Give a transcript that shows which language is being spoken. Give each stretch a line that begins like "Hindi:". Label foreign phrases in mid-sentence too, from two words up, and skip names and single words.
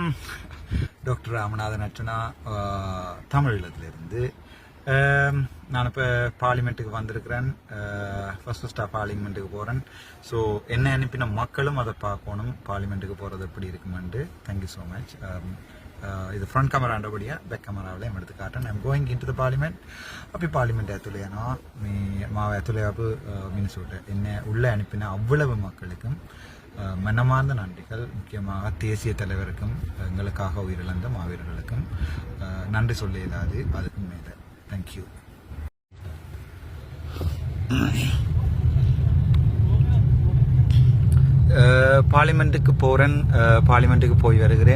Tamil: டாக்டர் ராமநாதன் அர்ச்சனா, தமிழகத்திலிருந்து. நான் இப்போ பார்லிமெண்ட்டுக்கு வந்திருக்கிறேன். ஃபஸ்ட்டாக பார்லிமெண்ட்டுக்கு போகிறேன். ஸோ என்ன அனுப்பின மக்களும் அதை பார்க்கணும், பார்லிமெண்ட்டுக்கு போகிறது எப்படி இருக்குமெண்டு.
English: thank you so much.
Tamil: இது ஃப்ரண்ட் கேமராண்டபடியாக
English: back cameraவில்
Tamil: எடுத்து காட்டேன்.
English: I'm going in to the parliament.
Tamil: அப்படி பார்லிமெண்ட்
Sinhala: ඇතුළේනවා මාව ඇතුළේ ආපු මිනිසුන්ට
Tamil: என்னை உள்ளே அனுப்பின அவ்வளவு மக்களுக்கும் மனமார்ந்த நன்றிகள். முக்கியமாக தேசிய தலைவருக்கும் எங்களுக்காக உயிரிழந்த மாவீரர்களுக்கும் நன்றி சொல்ல இயலாது, அதுக்கும் மேலே. தேங்க்யூ. பார்லிமெண்ட்டுக்கு போகிறேன், பார்லிமெண்ட்டுக்கு போய் வருகிறேன்.